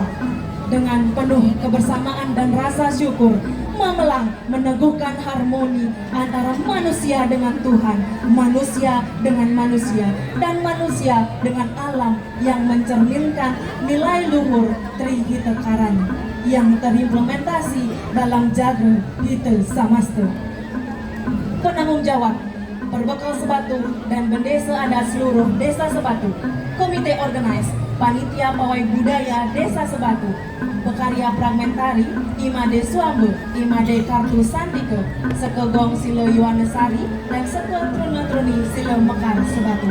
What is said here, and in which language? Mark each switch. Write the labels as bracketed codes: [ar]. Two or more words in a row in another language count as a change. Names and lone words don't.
[id] Dengan penuh kebersamaan dan rasa syukur, Mamelang meneguhkan harmoni antara manusia dengan Tuhan, manusia dengan manusia, dan manusia dengan alam yang mencerminkan nilai luhur Trihita Karana yang terimplementasi dalam Jaga Hita Samasta. Penanggung jawab Perbekal Sebatu dan Bendesa Adat seluruh Desa Sebatu, Komite Organize, Panitia Pawai Budaya Desa Sebatu, Pekarya Fragmentari Imade Suambe, Imade Kartu Sandike, Sekegong Silo Yohanesari, dan Seke Truna-Truni Silo Mekar Sebatu.